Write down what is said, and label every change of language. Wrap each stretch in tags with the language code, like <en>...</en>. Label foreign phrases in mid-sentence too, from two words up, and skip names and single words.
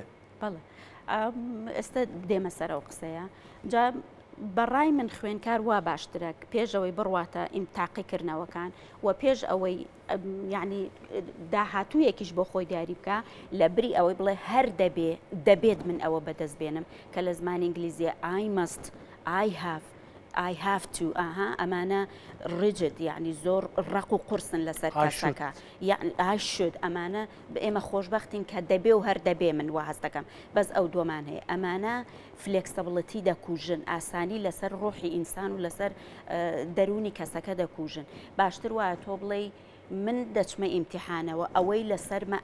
<ckb>بەڵێ ئێستا دێمە سەر ئەو قسەیە جا بەڕای من خوێنکار وا باشترە پێشەوەی بڕواتە ئیم تاقیکردنەوەکان و پێش ئەوەی یعنی داهاتوویەکیش بۆ خۆی دیاری بکە لە بری ئەوەی بڵێ هەر دەبێت من ئەوە بەدەست بێنم کە لە زمانی ئینگلیزیە</ckb> <en>I must I have I have to</en> <ckb>ئەمانە ڕجد یعنی زۆر ڕق و قورسن لەسەر کەسەکە یعنی</ckb> <en>I should</en> <ckb>ئەمانە ئێمە خۆشببختین کە دەبێ و هەر دەبێ من وا هەست دەکەم بەس ئەو دۆمان هەیە ئەمانە فلکسبڵەتی دەکوژن ئاسانی لەسەر ڕۆحی ئینسان و لەسەر دەرونی کەسەکە دەکوژن باشتر وایە تۆ بڵێ من دەچمە ئیمتیحانەوە ئەوەی لەسەرمە</ckb>